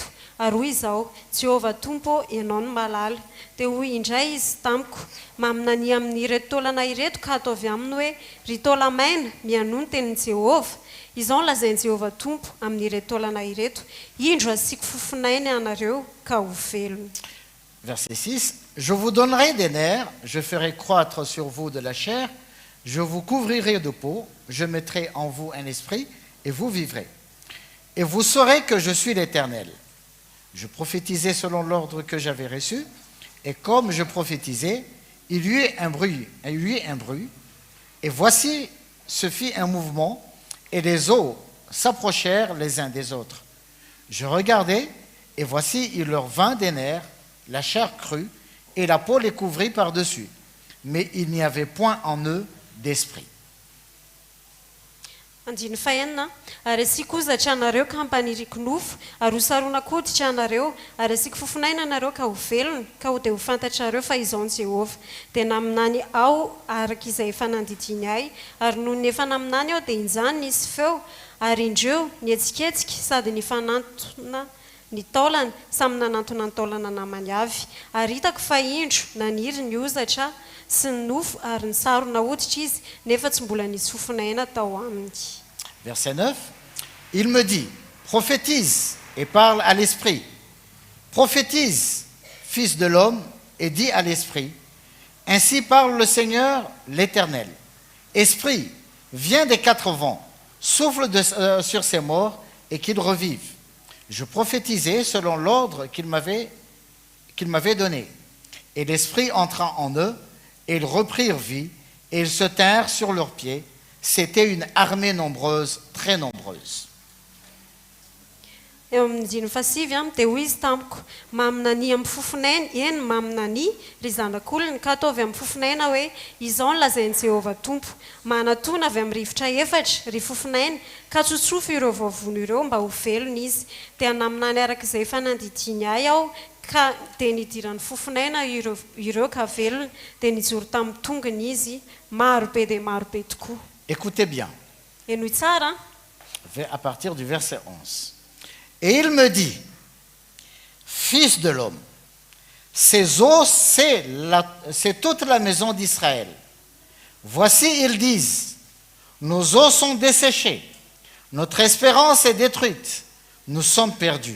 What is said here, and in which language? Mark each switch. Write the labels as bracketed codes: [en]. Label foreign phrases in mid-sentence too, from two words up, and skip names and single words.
[mg] Ary hoy izao, Jehovah Tompo, ianao no malala. Dia hoy indray izy tamiko, maminany amin'ireto taolana ireto ka ataovy aminy hoe, ry taola maina, mianono tenin'i Jehovah. Izao lazain'i Jehovah Tompo amin'ireto taolana ireto, indro asiako fofinainy anareo ka ho velona. [fr] Verset 6. Je vous donnerai des nerfs, je ferai croître sur vous de la chair, je vous couvrirai de peau, je mettrai en vous un esprit, et vous vivrez. Et vous saurez que je suis l'Éternel. Je prophétisais selon l'ordre que j'avais reçu, et comme je prophétisais, il y eut un bruit, et voici, se fit un mouvement, et les eaux s'approchèrent les uns des autres. Je regardai, et voici, il leur vint des nerfs, la chair crue, et la peau les couvrit par-dessus. Mais il n'y avait point en eux d'esprit. [mg] Andiny fahenina, ary asiako ozatra anareo ka hampaniriako nofo, ary hosaronako hoditra anareo, ary asiako fofinaina anareo ka ho velona, ka ho dia ho fantatrareo fa izaon Jehovah. Dia naminany ao araka izay efa nandidiny ahy, ary noho ny efa naminany ao dia injany nisy feo, ary indreo nihetsiketsika sady nifanantona ny taolany, samy nanantona ny taolana namany avy. Ary hitako fa indro naniry ny ozatra sy ny nofo ary nisarona hoditra izy, nefa tsy mbola nisy fofinaina tao aminy. [fr] Verset 9. Il me dit, prophétise et parle à l'esprit. Prophétise, fils de l'homme, et dis à l'esprit, ainsi parle le Seigneur, l'Éternel. Esprit, viens des quatre vents, souffle sur ces morts et qu'ils revivent. Je prophétisais selon l'ordre qu'il m'avait donné. Et l'Esprit entra en eux, et ils reprirent vie, et ils se tinrent sur leurs pieds. C'était une armée nombreuse, très nombreuse. [mg] eo amin'ny diny fasivy dia hoy izy tamiko maminany amin'ny fofonaina eny maminany ry zanak'olony ka ataovy amin'ny fofonaina hoe izao ny lazain'i Jehovah tompo manatona avy amin'ny rivotra efatra ry fofonaina ka tsotsofo ireo vavony ireo mba ho velona izy dia naminany arak'izay fanandidiny ahy aho ka dia nidiran'ny fofonaina ireo ka velona dia nijoro tamin'ny tongony izy marobe dia marobe tokoa. [fr] Écoutez bien, [mg] Enoy tsara [fr] à partir du verset 11. Et il me dit, fils de l'homme, ces eaux, c'est toute la maison d'Israël. Voici, ils disent, nos eaux sont desséchées, notre espérance est détruite, nous sommes perdus.